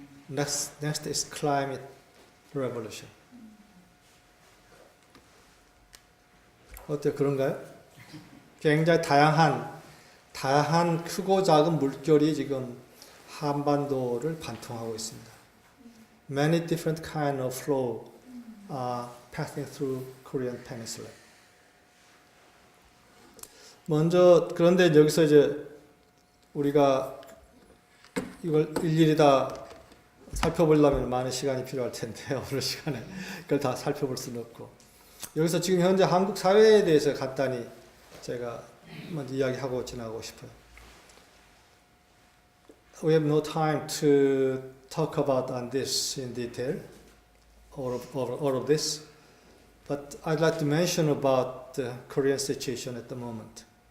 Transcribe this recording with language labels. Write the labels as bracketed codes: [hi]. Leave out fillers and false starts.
[en] Next is climate revolution. [ko] 어때요? 그런가요? 굉장히 다양한 크고 작은 물결이 지금 한반도를 관통하고 있습니다. [en] Many different kind of flow are passing through Korean Peninsula. [ko] 먼저 그런데 여기서 이제 우리가 이걸 일일이 다 살펴보려면 많은 시간이 필요할 텐데 오늘 시간에 그걸 다 살펴볼 수는 없고 여기서 지금 현재 한국 사회에 대해서 간단히 제가 먼저 이야기하고 지나가고 싶어요. [en] We have no time to talk about on this in detail, all of this, but I'd like to mention about the Korean situation at the moment.